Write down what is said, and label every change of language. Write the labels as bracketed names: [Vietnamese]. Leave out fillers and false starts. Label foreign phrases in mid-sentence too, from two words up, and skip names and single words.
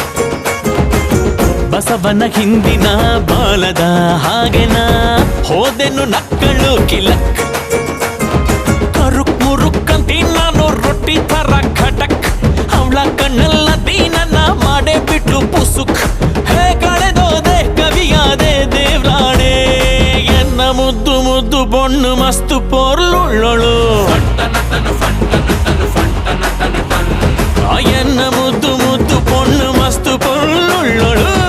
[Kannada] ಬಸವನ ಹಿಂದಿನ ಬಾಲದ ಹಾಗೆನ ಹೋದೆನು ನಕ್ಕಳು ಕಿಲಕ್ ಕರುಕ್ ಮುರುಕ್ಕಂತಿ ನಾನು ರೊಟ್ಟಿ ತರ ಖಟಕ್ ಅವಳ ಕಣ್ಣಲ್ಲ ದೀನನ್ನ ಮಾಡೇ ಬಿಟ್ಲು ಪುಸುಕ್ ಹೇ ಕಳೆದೋದೆ ಕವಿಯಾದೆ ದೇವ್ರಾಣೆ [Tulu] ಎನ್ನ ಮುದ್ದು ಮುದ್ದು ಬೊಣ್ಣು ಮಸ್ತು ಪೊರ್ಲುಳ್ಳೊಳು ಎನ್ನ ಮುದ್ದು ಮುದ್ದು ಪೊಣ್ಣು ಮಸ್ತು ಪೊರ್ಲುಳ್ಳೊಳು